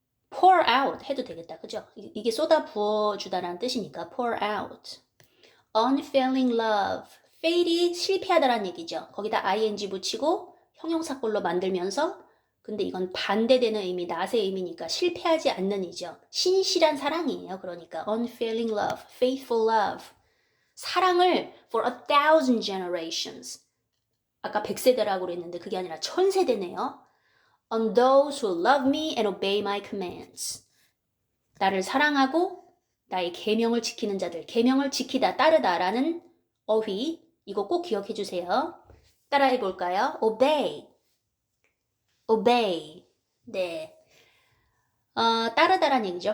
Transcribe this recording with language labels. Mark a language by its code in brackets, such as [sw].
[ko] pour out 해도 되겠다. 그죠? 이게 쏟아 부어주다라는 뜻이니까 pour out. [en] unfailing love. [ko] fail이 실패하다라는 얘기죠. 거기다 ing 붙이고 형용사꼴로 만들면서 근데 이건 반대되는 의미, 낫의 의미니까 실패하지 않는 이죠. 신실한 사랑이에요. 그러니까 [en] unfailing love, faithful love. [ko] 사랑을 [en] for 1,000 generations. [ko] 아까 100세대라고 그랬는데 그게 아니라 1000세대네요. [en] On those who love me and obey my commands. [ko] 나를 사랑하고 나의 계명을 지키는 자들. 계명을 지키다, 따르다라는 어휘. 이거 꼭 기억해 주세요. 따라해 볼까요? obey. 네. 따르다란 얘기죠.